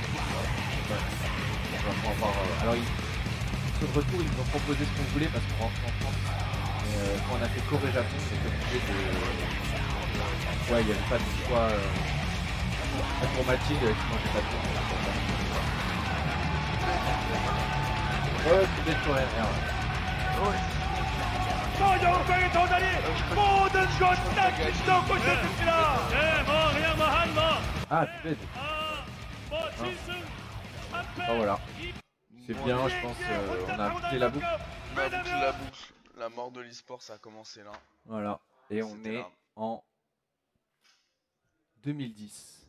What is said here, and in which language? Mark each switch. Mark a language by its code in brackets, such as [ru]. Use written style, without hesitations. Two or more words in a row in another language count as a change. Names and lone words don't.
[fr] Alors, sur le retour, ils nous ont proposé ce qu'on voulait parce qu'on rentre en France. Mais quand on a fait Corée-Japon, on était obligé de. Ouais, il n'y avait pas de choix. Pour Mathilde, qui mangeait pas de viande. Ouais, c'est peut-être Coréen Air. [ko] 서영상의 도전이 모든 것 다 뒤덮고 있었습니다. 네, 그냥 한 [fr] Ah, peut-être. Ah, voilà. C'est bien, je pense. On a bouclé la boucle. On a bouclé la boucle. La mort de l'e-sport, ça a commencé là. Voilà. Et on C'était est là. en 2010.